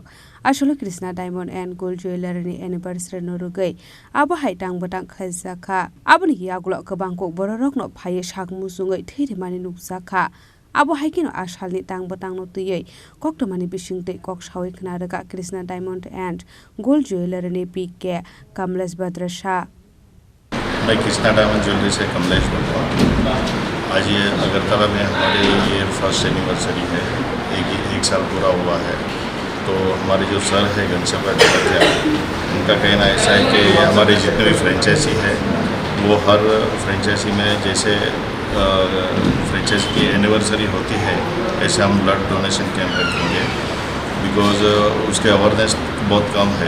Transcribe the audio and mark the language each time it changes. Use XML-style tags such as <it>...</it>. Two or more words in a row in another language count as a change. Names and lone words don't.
<trp>asolo Krishna Diamond and Gold Jwellary ni anniversary no Rwgwi abo haitang batang Khlaijakha aboni yagulo kobang kok borok no phaye Mwchwngwi Thwi Rwmani nukjakha abo haikino asalni tang batang no tuyei koktomani bisingte kok sawi khnaroga Krishna Diamond and Gold Jwellary ni PK Complex Badrasa</trp> <hi>मैं कृष्णा डायमंड ज्वेलरी से कमलेश बोल रहा हूँ। आज ये अगरतला में हमारे ये</hi> <en>first anniversary</en> <hi>है, एक साल पूरा हुआ है। तो हमारे जो सर है घनश्याम उनका कहना ऐसा है कि हमारे जितने भी फ्रेंचाइजी है वो हर फ्रेंचाइजी में जैसे फ्रेंचाइजी की एनिवर्सरी होती है ऐसे हम</hi> <en>blood donation camp</en> <hi>रखेंगे बिकॉज उसके अवेयरनेस बहुत कम है।</hi>